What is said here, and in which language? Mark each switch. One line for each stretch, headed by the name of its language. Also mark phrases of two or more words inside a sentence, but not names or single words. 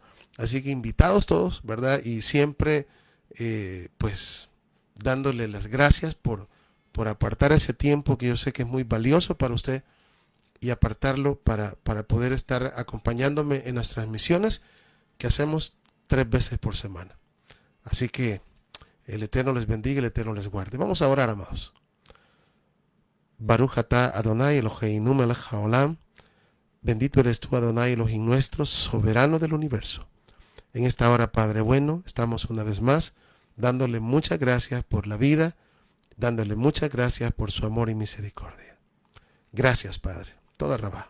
Spanish: Así que invitados todos, ¿verdad? Y siempre, pues, dándole las gracias por apartar ese tiempo que yo sé que es muy valioso para usted y apartarlo para poder estar acompañándome en las transmisiones que hacemos 3 veces por semana. Así que el Eterno les bendiga, el Eterno les guarde. Vamos a orar, amados.
Hebrew: ברוך אתה אדוני אלוהינו מלך העולם.
Spanish: Bendito eres tú,
Hebrew: אדוני אלוהים
Spanish: nuestro, soberano del universo. En esta hora, Padre bueno, estamos una vez más dándole muchas gracias por la vida, dándole muchas gracias por su amor y misericordia. Gracias, Padre.
Hebrew: תודה רבה.